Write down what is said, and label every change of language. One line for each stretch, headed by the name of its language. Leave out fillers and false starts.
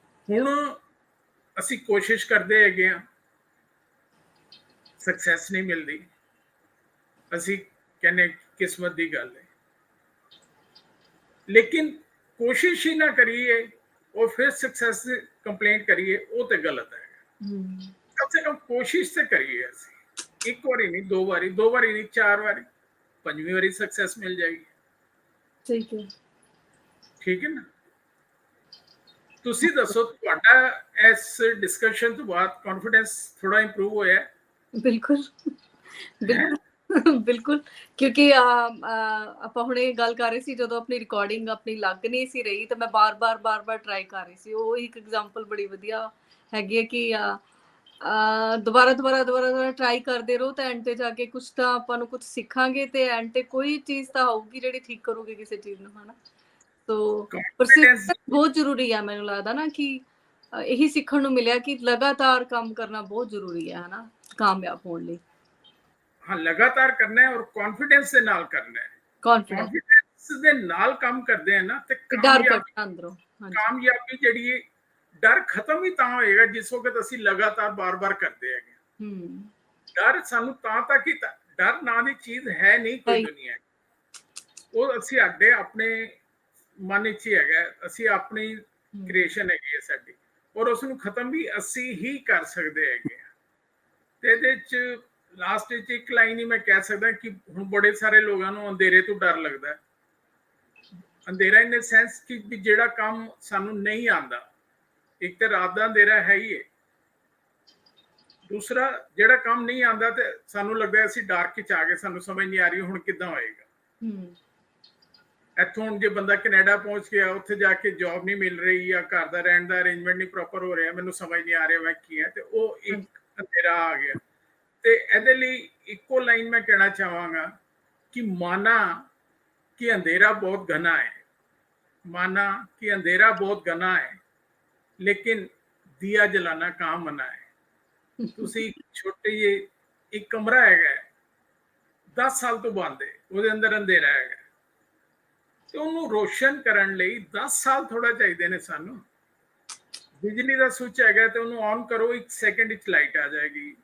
Punjabi: ਹੁਣ ਅਸੀਂ ਕੋਸ਼ਿਸ਼ ਕਰਦੇ ਹੈਗੇ ਆ, ਸਕਸੈਸ ਨਹੀਂ ਮਿਲਦੀ, ਅਸੀਂ ਕਹਿੰਦੇ ਕਿਸਮਤ ਦੀ ਗੱਲ ਹੈ, ਲੇਕਿਨ ਕੋਸ਼ਿਸ਼ ਹੀ ਨਾ ਕਰੀਏ
Hindi: और फिर सक्सेस कंप्लेंट करिए वो तो गलत है। कम से कम कोशिश तो करिए, एक बारी नहीं, दो बारी नहीं, 4 बारी, 5वीं बारी सक्सेस मिल जाएगी। ठीक है ना।
Punjabi: ਤੁਸੀਂ ਦੱਸੋ ਤੁਹਾਡਾ ਇਸ ਡਿਸਕਸ਼ਨ ਤੋਂ ਬਾਅਦ ਕੌਨਫੀਡੈਂਸ ਥੋੜਾ ਇੰਪਰੂਵ ਹੋਇਆ ਹੈ? ਬਿਲਕੁਲ ਬਿਲਕੁਲ, ਕਿਉਂਕਿ ਆਪਾਂ ਹੁਣ ਇਹ ਗੱਲ ਕਰ ਰਹੇ ਸੀ ਜਦੋਂ ਆਪਣੀ ਰਿਕਾਰਡਿੰਗ ਆਪਣੀ ਲੱਗ ਨਹੀਂ ਸੀ ਰਹੀ ਤਾਂ ਮੈਂ ਬਾਰ-ਬਾਰ ਟਰਾਈ ਕਰ ਰਹੀ ਸੀ। ਉਹ ਇੱਕ ਐਗਜ਼ਾਮਪਲ ਬੜੀ ਵਧੀਆ ਹੈਗੀ ਹੈ ਕਿ ਦੁਬਾਰਾ ਟਰਾਈ ਕਰਦੇ ਰਹੋ ਤਾਂ ਐਂਡ ਤੇ ਜਾ ਕੇ ਕੁਛ ਤਾਂ ਆਪਾਂ ਨੂੰ ਕੁਛ ਸਿੱਖਾਂਗੇ ਤੇ ਐਂਡ ਤੇ ਕੋਈ ਚੀਜ਼ ਤਾਂ ਹੋਊਗੀ ਜਿਹੜੀ ਠੀਕ ਕਰੂਗੀ ਕਿਸੇ ਚੀਜ਼ ਨੂੰ, ਹਨਾ। ਸੋ ਪਰਸਿਸਟੈਂਸ ਬਹੁਤ ਜ਼ਰੂਰੀ ਆ, ਮੈਨੂੰ ਲੱਗਦਾ ਨਾ ਕਿ ਇਹੀ ਸਿੱਖਣ ਨੂੰ ਮਿਲਿਆ ਕਿ ਲਗਾਤਾਰ ਕੰਮ ਕਰਨਾ ਬਹੁਤ ਜ਼ਰੂਰੀ ਹੈ, ਹਨਾ, ਕਾਮਯਾਬ ਹੋਣ ਲਈ।
Hindi: हाँ, लगातार करना है और कॉन्फिडेंस से नाल करना है।
Punjabi: कॉन्फिडेंस ਦੇ ਨਾਲ ਕੰਮ ਕਰਦੇ ਆ ਨਾ ਤੇ ਕਾਮਯਾਬੀ ਜਿਹੜੀ ਹੈ, ਡਰ ਖਤਮ ਹੀ ਤਾਂ ਹੋਏਗਾ ਜਿਸ ਵਕਤ ਅਸੀਂ ਲਗਾਤਾਰ ਬਾਰ-ਬਾਰ ਕਰਦੇ ਹੈਗੇ। ਡਰ ਸਾਨੂੰ ਤਾਂ ਤੱਕ ਹੀ, ਡਰ ਨਾਂ ਦੀ ਚੀਜ਼ ਹੈ ਨਹੀਂ ਕੋਈ ਦੁਨੀਆ, ਉਹ ਅਸੀਂ ਆਪਣੇ ਮਨ ਵਿੱਚ ਹੀ ਹੈਗਾ, ਅਸੀਂ ਆਪਣੀ ਕ੍ਰੀਏਸ਼ਨ ਹੈਗੀ ਹੈ ਸਾਡੀ, ਔਰ ਉਸ ਨੂੰ ਖਤਮ ਵੀ ਅਸੀਂ ਹੀ ਕਰ ਸਕਦੇ ਹੈਗੇ। ਤੇ ਇਹਦੇ ਚ ਲਾਸਟ ਵਿੱਚ ਇੱਕ ਲਾਈਨ ਹੀ ਮੈਂ ਕਹਿ ਸਕਦਾ ਕਿ ਹੁਣ ਬੜੇ ਸਾਰੇ ਲੋਕਾਂ ਨੂੰ ਅੰਧੇਰੇ ਤੋਂ ਡਰ ਲੱਗਦਾ ਹੈ। ਅੰਧੇਰਾ ਇਨ ਸੈਂਸ ਕਿ ਜਿਹੜਾ ਕੰਮ ਸਾਨੂੰ ਨਹੀਂ ਆਉਂਦਾ, ਇੱਕ ਤਾਂ ਰਾਤ ਦਾ ਅੰਧੇਰਾ ਹੈ ਹੀ ਹੈ, ਦੂਸਰਾ ਜਿਹੜਾ ਕੰਮ ਨਹੀਂ ਆਉਂਦਾ ਤੇ ਸਾਨੂੰ ਲੱਗਦਾ ਅਸੀਂ ਡਾਰਕ ਵਿੱਚ ਆ ਗਏ, ਸਾਨੂੰ ਸਮਝ ਨਹੀਂ ਆ ਰਹੀ ਹੁਣ ਕਿੱਦਾਂ ਹੋਏਗਾ। ਇੱਥੋਂ ਹੁਣ ਜੇ ਬੰਦਾ ਕੈਨੇਡਾ ਪਹੁੰਚ ਗਿਆ, ਉੱਥੇ ਜਾ ਕੇ ਜੌਬ ਨਹੀਂ ਮਿਲ ਰਹੀ ਜਾਂ ਘਰ ਦਾ ਰਹਿਣ ਦਾ ਅਰੇਂਜਮੈਂਟ ਨਹੀਂ ਪ੍ਰੋਪਰ ਹੋ ਰਿਹਾ, ਮੈਨੂੰ ਸਮਝ ਨਹੀਂ ਆ ਰਿਹਾ ਮੈਂ ਕੀ ਹੈ, ਤੇ ਉਹ ਇੱਕ ਅੰਧੇਰਾ ਆ ਗਿਆ। ਤੇ ਇਹਦੇ ਲਈ ਇੱਕੋ ਲਾਈਨ ਮੈਂ ਕਹਿਣਾ ਚਾਹਾਂਗਾ ਕਿ ਮਾਨਾ ਕਿ
Hindi: अंधेरा बहुत घना है, माना कि अंधेरा बहुत घना है, लेकिन दिया जलाना कहाँ मना है।
Punjabi: ਤੁਸੀਂ ਛੋਟੇ ਜਿਹੇ ਇੱਕ ਕਮਰਾ ਹੈਗਾ 10 ਸਾਲ ਤੋਂ ਬੰਦ ਹੈ, ਉਹਦੇ ਅੰਦਰ ਅੰਧੇਰਾ ਹੈਗਾ, ਤੇ ਉਹਨੂੰ ਰੋਸ਼ਨ ਕਰਨ ਲਈ 10 ਸਾਲ ਥੋੜਾ ਚਾਹੀਦੇ ਨੇ ਸਾਨੂੰ। ਬਿਜਲੀ ਦਾ ਸੁੱਚ ਹੈਗਾ ਤੇ ਉਹਨੂੰ ਔਨ ਕਰੋ, 1 ਸੈਕਿੰਡ ਵਿੱਚ ਲਾਈਟ ਆ ਜਾਏਗੀ।